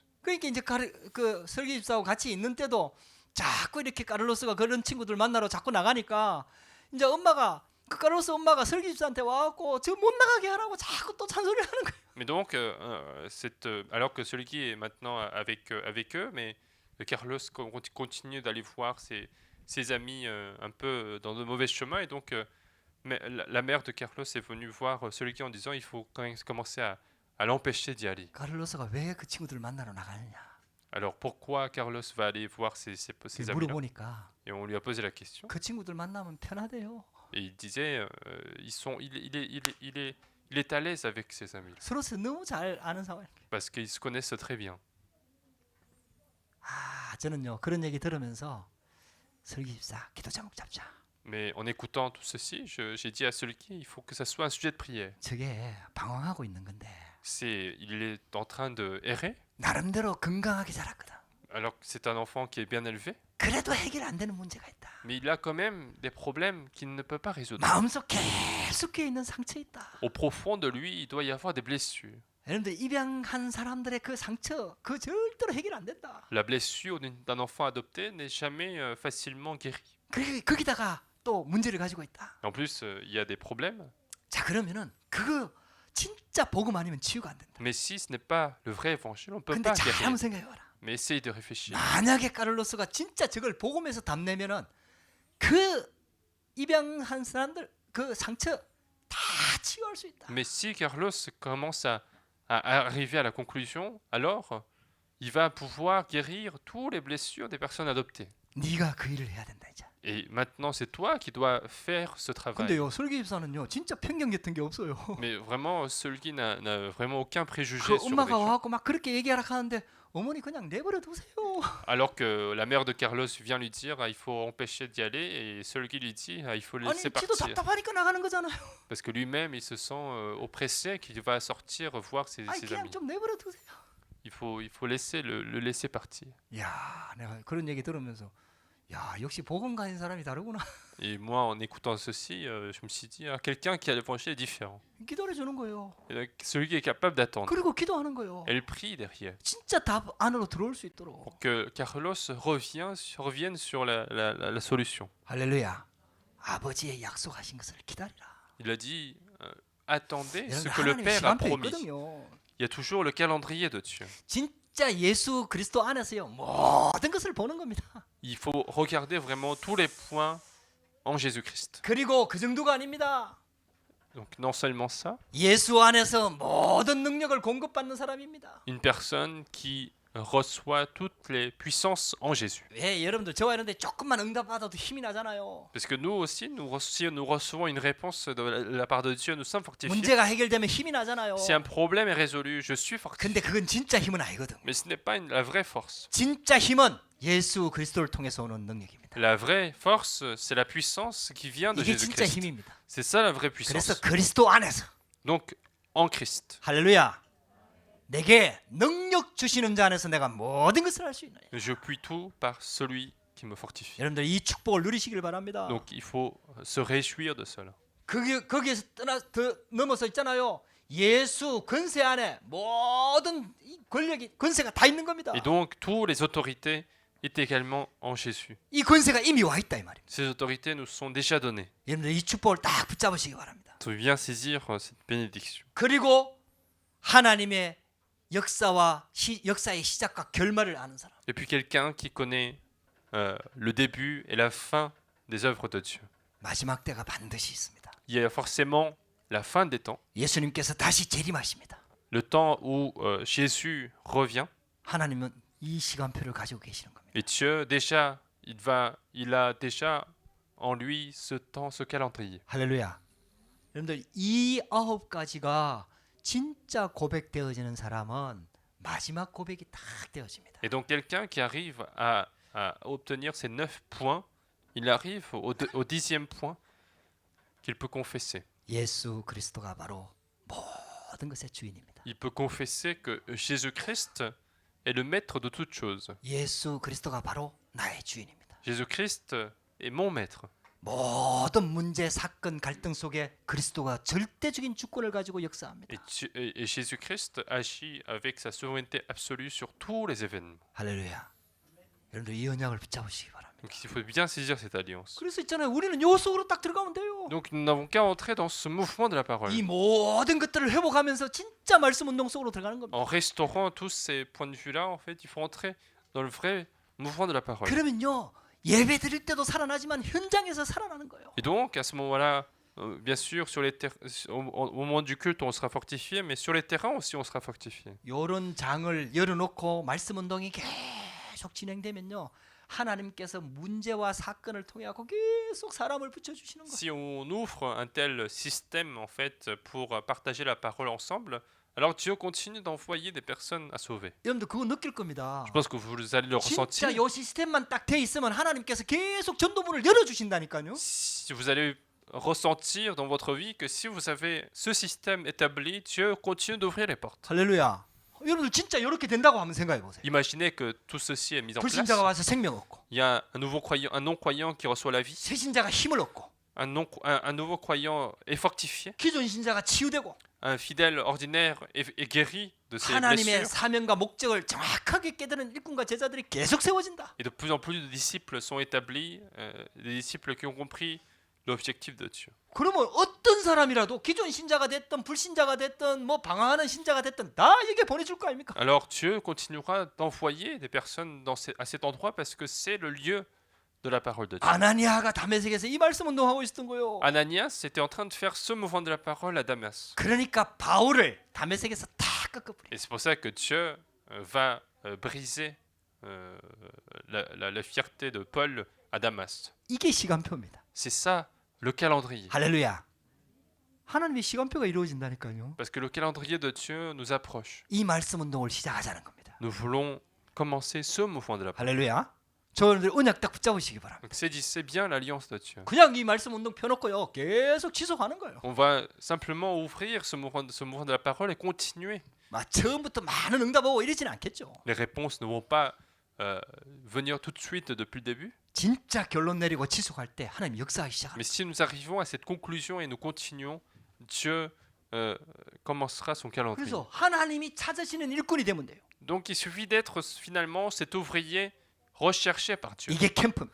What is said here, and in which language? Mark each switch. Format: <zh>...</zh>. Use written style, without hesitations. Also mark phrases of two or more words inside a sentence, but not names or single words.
<ko>그러니까 이제 그 설교 집사하고 같이 있는 때도 자꾸 이렇게 카를로스가 그런 친구들 만나러 자꾸 나가니까 이제 그 카를로스 엄마가 설교 집사한테 와갖고 저 못 나가게 하라고 자꾸 또 잔소리를 하는 거예요.</ko> <fr>Mais donc, alors que celui qui est maintenant avec eux, mais Carlos continue d'aller voir ses amis un peu dans de mauvais chemins. Et donc, mais la mère de Carlos est venue voir celui qui en disant il faut quand même commencer à l'empêcher d'y aller.</fr> <ko>카를로스가 왜 그 친구들 만나러 나가느냐?</ko> <fr>Alors pourquoi Carlos va aller voir ses amis-là?</fr> <ko>물어보니까</ko> <fr>Et on lui a posé la question.</fr> <ko>그 친구들 만나면 편하대요.</ko> <fr>Et il disait il est à l'aise avec ses amis</fr> <ko>서로 너무 잘 아는 상황.</ko> <fr>parce qu'ils se connaissent très bien.</fr> <ko>저는요 그런 얘기 들으면서 설교 집사 기도 제목 잡자.</ko> <fr>Mais en écoutant tout ceci, j'ai dit à celui qui il faut que ça soit un sujet de prière.</fr> <ko>저게 방황하고 있는 건데</ko> <fr>Il est en train de errer,</fr> <ko>나름대로 건강하게 자랐거든.</ko> <fr>alors que c'est un enfant qui est bien élevé,</fr> <ko>그래도 해결 안 되는 문제가 있다.</ko> <fr>mais il a quand même des problèmes qu'il ne peut pas résoudre.</fr> <ko>마음속 계속 껴 있는 상처 있다.</ko> <fr>Au profond de lui, il doit y avoir des blessures.</fr> <ko>여러분들 입양한 사람들의 그 상처 그 절대로 해결 안 된다.</ko> <fr>La blessure d'un enfant adopté n'est jamais facilement guérie.</fr> <ko>거기다가 또 문제를 가지고 있다.</ko> <fr>En plus, il y a des problèmes.</fr> <ko>자 그러면은 그거 진짜 복음 아니면 치유가 안 된다.</ko> <fr>Mais si ce n'est pas le vrai évangile, on ne peut</fr> <ko>근데</ko> <fr>pas</fr> <ko>잘</ko> <fr>guérir.</fr> <ko>한번 생각해봐라.</ko> <fr>Mais essaye de réfléchir.</fr> <ko>만약에 카를로스가 진짜 저걸 복음에서 답내면은 그 입양한 사람들 그 상처 다 치유할 수 있다.</ko> <fr>Mais si Carlos commence à arriver à la conclusion, alors il va pouvoir guérir toutes les blessures des personnes adoptées.</fr> <ko>네가 그 일을 해야 된다 이제.</ko> <fr>Et maintenant, c'est toi qui dois faire ce travail.</fr> <ko>근데요 설교 집사는요 진짜 편견 같은 게 없어요.</ko> <fr>Mais vraiment, celui-qui n'a vraiment aucun préjugé</fr> <ko>그</ko> <fr>sur les</fr> <ko>엄마가</ko> <fr>gens.</fr> <ko>와갖고 막 그렇게 얘기하라 하는데 어머니 그냥 내버려 두세요.</ko> <fr>Alors que la mère de Carlos vient lui dire il faut empêcher d'y aller, et celui qui lui dit il faut le</fr> <ko>아니</ko> <fr>laisser</fr> <ko>지도</ko> <fr>partir.</fr> <ko>답답하니까 나가는 거잖아요.</ko> <fr>Parce que lui-même, il se sent oppressé, qu'il va sortir voir ses</fr> <ko>아니 그냥</ko> <fr>amis.</fr> <ko>좀 내버려 두세요.</ko> <fr>Il faut laisser le laisser partir.</fr> <ko>야 내가 그런 얘기 들으면서 야 역시 복음 가진 사람이 다르구나.</ko> <fr>Et moi, en écoutant ceci, je me suis dit, quelqu'un qui a l'évangile est différent.</fr> <ko>기도해 주는 거예요.</ko> <fr>Et donc, celui qui est capable d'attendre.</fr> <ko>그리고 기도하는 거예요.</ko> <fr>Elle prie derrière</fr> <ko>진짜 답 안으로 들어올 수 있도록.</ko> <fr>pour que Carlos revienne sur la solution.</fr> <ko>할렐루야. 아버지의 약속하신 것을 기다리라.</ko> <fr>Il a dit, attendez ce</fr> <ko>여러분,</ko> <fr>que le</fr> <ko>하나님의</ko> <fr>Père a</fr> <ko>시간표</ko> <fr>promis.</fr> <ko>있거든요.</ko> <fr>Il y a toujours le calendrier de Dieu.</fr> <ko>진짜 예수 그리스도 안에서요 모든 것을 보는 겁니다.</ko> <fr>Il faut regarder vraiment tous les points en Jésus-Christ.</fr> <ko>그리고 그 정도가 아닙니다.</ko> <fr>Donc non seulement ça,</fr> <ko>예수 안에서 모든 능력을 공급받는 사람입니다.</ko> <fr>une personne qui reçoit toutes les puissances en Jésus.</fr> <ko>왜 여러분들 저와 이런데 조금만 응답받아도 힘이 나잖아요.</ko> <fr>Parce que nous aussi, si nous recevons une réponse de la part de Dieu, nous sommes fortifiés.</fr> <ko>문제가 해결되면 힘이 나잖아요.</ko> <fr>Si un problème est résolu, je suis fortifié.</fr> <ko>근데 그건 진짜 힘은 아니거든.</ko> <fr>Mais ce n'est pas la vraie force.</fr> <ko>진짜 힘은 예수 그리스도를 통해서 오는 능력입니다.</ko> <fr>La vraie force, c'est la puissance qui vient de</fr> <ko>이게 진짜</ko> <fr>Jésus-Christ.</fr> <ko>힘입니다.</ko> <fr>C'est ça la vraie</fr> <ko>그래서</ko> <fr>puissance.</fr> <ko>그리스도 안에서</ko> <fr>Donc, en Christ.</fr> <ko>할렐루야. 내게 능력 주시는 자 안에서 내가 모든 것을 할 수 있느냐.</ko> <fr>Je puis tout par celui qui me fortifie.</fr> <ko>여러분들 이 축복을 누리시길 바랍니다.</ko> <fr>Donc il faut se réjouir de cela.</fr> <ko>거기에서 더 넘어서 있잖아요. 예수 권세 안에 모든 이 권력이 권세가 다 있는 겁니다.</ko> <fr>Et donc, toutes les autorités est également en Jésus.</fr> <ko>이 권세가 이미 와 있다 이 말입니다.</ko> <fr>Ces autorités nous sont déjà données.</fr> <ko>여러분들 이 축복을 딱 붙잡으시기 바랍니다.</ko> <fr>Il faut bien saisir cette bénédiction.</fr> <ko>그리고 하나님의 역사의 시작과 결말을 아는 사람.</ko> <fr>Et puis quelqu'un qui connaît le début et la fin des œuvres de Dieu.</fr> <ko>마지막 때가 반드시 있습니다.</ko> <fr>Il y a forcément la fin des temps,</fr> <ko>예수님께서 다시 재림하십니다.</ko> <fr>le temps où Jésus revient.</fr> <ko>하나님은 이 시간표를 가지고 계시는 겁니다.</ko> <fr>Et Dieu, déjà, il a déjà en lui ce temps, ce calendrier.</fr> <ko>할렐루야. 여러분들 이 9가지가 진짜 고백되어지는 사람은 마지막 고백이 딱 되어집니다.</ko> <fr>Et donc quelqu'un qui arrive à obtenir ces 9 points, il arrive au 10e point qu'il peut confesser.</fr> <ko>예수 그리스도가 바로 모든 것의 주인입니다.</ko> <fr>Il peut confesser que Jésus-Christ est le maître de toutes choses.</fr> <ko>예수 그리스도가 바로 나의 주인입니다.</ko> <fr>Jésus-Christ est mon maître.</fr> <ko>모든 문제, 사건, 갈등 속에 그리스도가 절대적인 주권을 가지고 역사합니다.</ko> <fr>Et Jésus-Christ agit avec sa souveraineté absolue sur tous les événements.</fr> <ko>할렐루야. 여러분들 이 언약을 붙잡으시기 바랍니다.</ko> <fr>Donc il faut bien saisir cette alliance.</fr> <ko>그래서 있잖아요. 우리는 요 속으로 딱 들어가면 돼요.</ko> <fr>Donc nous n'avons qu'à entrer dans ce mouvement de la parole.</fr> <ko>이 모든 것들을 회복하면서 진짜 말씀 운동 속으로 들어가는 겁니다.</ko> <fr>En restaurant tous ces points de vue-là, en fait, il faut entrer dans le vrai mouvement de la parole.</fr> <ko>그러면요. 예배 드릴 때도 살아나지만 현장에서 살아나는 거예요.</ko> <fr>Et donc, à ce moment-là, bien sûr, au moment du culte, on sera fortifié, mais sur les terrains aussi, on sera fortifié.</fr> <ko>이런 장을 열어놓고 말씀 운동이 계속 진행되면요. 하나님께서 문제와 사건을 통해 갖고 계속 사람을 붙여주시는 거예요.</ko> <fr>Si on ouvre un tel système, en fait, pour partager la parole ensemble, alors Dieu continue d'envoyer des personnes à sauver.</fr> <ko>여러분들 그거 느낄 겁니다.</ko> <fr>Je pense que vous allez le ressentir.</fr> <ko>진짜 요 시스템만 딱 돼 있으면 하나님께서 계속 전도문을 열어주신다니까요.</ko> <fr>Si vous allez ressentir dans votre vie que si vous avez ce système établi, Dieu continue d'ouvrir les portes.</fr> <ko>할렐루야. 여러분들 진짜 이렇게 된다고 한번 생각해 보세요.</ko> <fr>Imaginez que tout ceci est mis en place.</fr> <ko>불신자가 와서 생명 얻고,</ko> <fr>Il y a un nouveau croyant, un non-croyant qui reçoit la vie.</fr> <ko>새 신자가 힘을 얻고,</ko> <fr>Un nouveau croyant est fortifié.</fr> <ko>기존 신자가 치유되고,</ko> <fr>Un fidèle ordinaire est guéri de ses</fr> <ko>하나님의</ko> <fr>blessures.</fr> <ko>사명과 목적을 정확하게 깨달은 일꾼과 제자들이 계속 세워진다.</ko> <fr>Et de plus en plus de disciples sont établis, des disciples qui ont compris l'objectif de Dieu.</fr> <ko>그러면 어떤 사람이라도 기존 신자가 됐든 불신자가 됐든 뭐 방황하는 신자가 됐든 다 여기에 보내줄 거 아닙니까?</ko> <fr>Alors Dieu continuera d'envoyer des personnes à cet endroit parce que c'est le lieu de la parole de Dieu.</fr> <ko>아나니아가 다메섹에서 이 말씀 운동하고 있었던 거예요.</ko> <fr>Ananias était en train de faire ce mouvement de la parole à Damas.</fr> <ko>그러니까 바울을 다메섹에서 다 꺾어버려.</ko> <fr>Et c'est pour ça que Dieu va briser la fierté de Paul à Damas.</fr> <ko>이게 시간표입니다.</ko> <fr>C'est ça le calendrier.</fr> <ko>할렐루야. 하나님의 시간표가 이루어진다니까요.</ko> <fr>Parce que le calendrier de Dieu nous approche.</fr> <ko>이 말씀 운동을 시작하자는 겁니다.</ko> <fr>Nous voulons commencer ce mouvement de la parole.</fr> <ko>할렐루야. 저분들 언약 딱 붙잡으시기 바랍니다.</ko> <fr>Donc saisissez bien l'alliance de Dieu.</fr> <ko>그냥 이 말씀 운동 펴놓고요. 계속 지속하는 거예요.</ko> <fr>On va simplement ouvrir ce mouvement de la parole et continuer.</fr> <ko>막 처음부터 많은 응답 오고 이러지는 않겠죠.</ko> <fr>Les réponses ne vont pas venir tout de suite depuis le début.</fr> <ko>진짜 결론 내리고 지속할 때 하나님 역사하기 시작합니다.</ko> <fr>Mais si nous arrivons à cette conclusion et nous continuons, Dieu commencera son calendrier.</fr> <ko>그래서 하나님이 찾으시는 일꾼이 되면 돼요.</ko> <fr>Donc il suffit d'être finalement cet ouvrier recherché par Dieu.</fr> <ko>이게 캠프입니다.</ko>